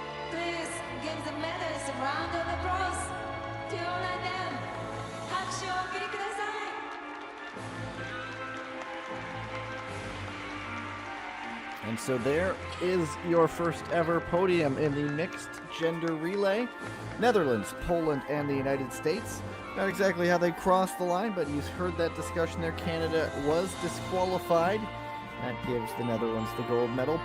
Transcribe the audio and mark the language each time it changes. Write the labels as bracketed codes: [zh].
[en] Please give the medals a round of applause to honor them. [ja] 拍手をお送りください。 [en] And so there is your first ever podium in the mixed gender relay. Netherlands, Poland, and the United States. Not exactly how they crossed the line, but you heard that discussion there. Canada was disqualified. That gives the Netherlands the gold medal.